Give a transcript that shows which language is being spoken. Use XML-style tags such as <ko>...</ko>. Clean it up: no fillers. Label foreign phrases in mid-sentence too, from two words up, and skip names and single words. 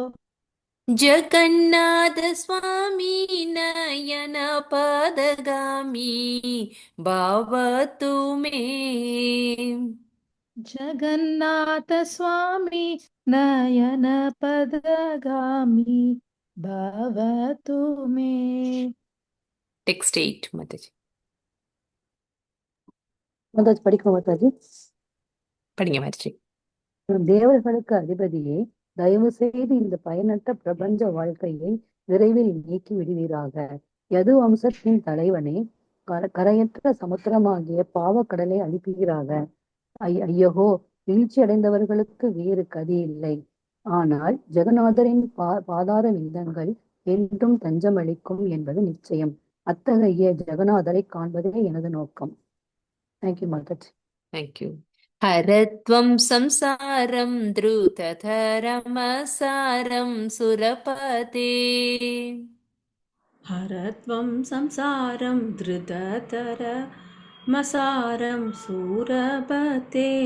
<sa>जगन्नाथ स्वामी नयन पदगामी भवतु मे जगन्नाथ स्वामी नयन पदगामी भवतु मे.</sa> <en>Text 8, Mataji.</en> <ta>மாதாஜி படிக்கணும் மாதாஜி. படிங்க Mataji. தேவர்களுக்கு அதிபதியே, தயவு செய்து இந்த பயனற்ற பிரபஞ்ச வாழ்க்கையை விரைவில் நீக்கி விடுவீராக. யது வம்சத்தின் தலைவனே, கரையற்ற சமுத்திரமாகிய பாவக்கடலை அழிப்பீராக. ஐயகோ, வீழ்ச்சி அடைந்தவர்களுக்கு வேறு கதி இல்லை. ஆனால் ஜெகநாதரின் பாதார விந்தங்கள் என்றும் தஞ்சமளிக்கும் என்பது நிச்சயம். அத்தகைய ஜெகநாதரை காண்பதே எனது நோக்கம். தேங்க்யூ மாதாஜி. தேங்க்யூ.</ta> <sa>हरत्वं संसारं द्रुतधरमसारं सुरपते हरत्वं संसारं धृततरमसारं सूरपते</sa>